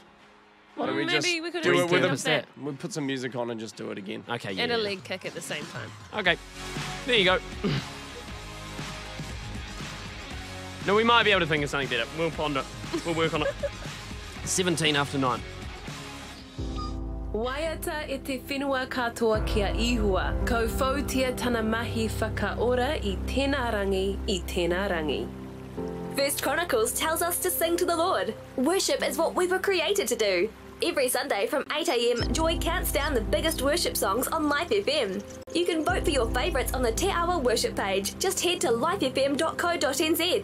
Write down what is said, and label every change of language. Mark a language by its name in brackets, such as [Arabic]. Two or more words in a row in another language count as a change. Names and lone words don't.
[English] Why don't we Maybe just we could do it with repurpose that. We'll put some music on and just do it again. Okay, And a leg kick at the same time. Okay, there you go. No, we might be able to think of something better. We'll ponder it. We'll work on it. 17 after 9. [Māori] Waiata e te whenua katoa kia ihua. Kau whautia tana mahi whakaora I tēnā rangi. [English] First Chronicles tells us to sing to the Lord. Worship is what we were created to do. Every Sunday from 8 a.m, Joy counts down the biggest worship songs on Life FM. You can vote for your favourites on the Te Awa worship page. Just head to lifefm.co.nz.